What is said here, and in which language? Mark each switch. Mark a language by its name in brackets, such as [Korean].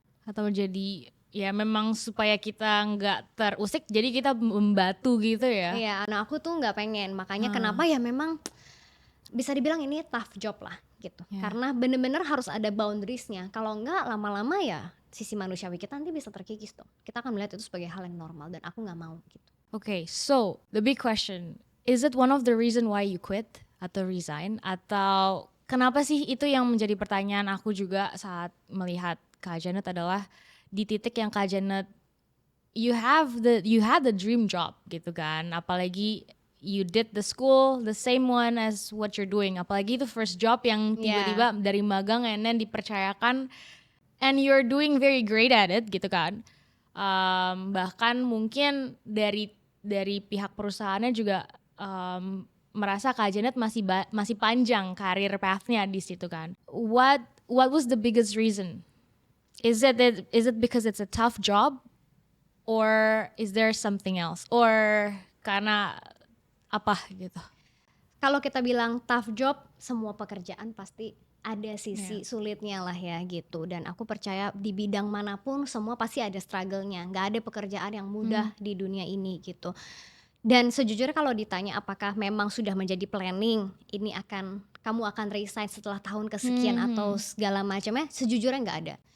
[Indonesian] Atau jadi ya memang supaya kita nggak terusik, jadi kita membatu gitu ya. Iya, nah aku tuh nggak pengen. Makanya kenapa ya memang bisa dibilang ini tough job lah gitu. Karena bener-bener harus ada boundariesnya. Kalau nggak, lama-lama ya sisi manusiawi kita nanti bisa terkikis dong. Kita akan melihat itu sebagai hal yang normal dan aku nggak mau gitu. [English] Okay, so the big question, is it one of the reason why you quit atau resign? [Indonesian] Atau kenapa sih, itu yang menjadi pertanyaan aku juga saat melihat Kak Janet, adalah di titik yang Kak Janet, [English] you had the dream job [Indonesian] gitu kan, apalagi [English] you did the school the same one as what you're doing, [Indonesian] apalagi itu first job yang tiba-tiba dari magang and then dipercayakan and [English] you're doing very great at it [Indonesian] gitu kan. Bahkan mungkin dari pihak perusahaannya juga merasa Kak Janet masih panjang karir path-nya di situ kan. [English] What was the biggest reason? Is it because it's a tough job, or is there something else, or [Indonesian] karena apa gitu? Kalau kita bilang tough job, semua pekerjaan pasti ada sisi sulitnya lah ya gitu. Dan aku percaya di bidang manapun semua pasti ada struggle-nya. Nggak ada pekerjaan yang mudah di dunia ini gitu. Dan sejujurnya kalau ditanya apakah memang sudah menjadi planning ini kamu akan resign setelah tahun kesekian atau segala macamnya, sejujurnya nggak ada.